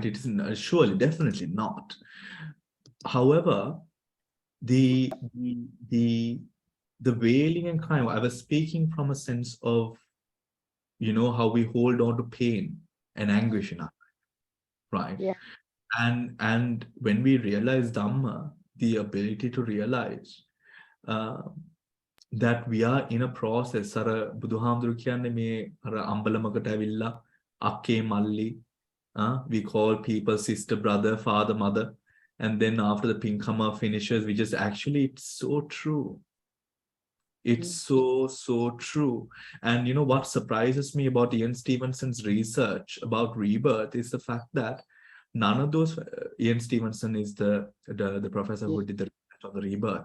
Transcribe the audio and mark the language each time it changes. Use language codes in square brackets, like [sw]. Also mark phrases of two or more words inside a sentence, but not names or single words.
[en] It is surely, definitely not. However, the wailing and crying, I was speaking from a sense of, how we hold on to pain and anguish in our life, right? Yeah. And when we realize Dhamma, the ability to realize that we are in a process. [si] අර බුදුහාමුදුරු කියන්නේ මේ අර අම්බලමකට ඇවිල්ලා අක්කේ මල්ලී. [en] We call people sister, brother, father, mother. And then after the Pinkama finishes, we just it's so true. It's so true. And what surprises me about Ian Stevenson's research about rebirth is the fact that none of those, Ian Stevenson is the professor who did the research on the rebirth.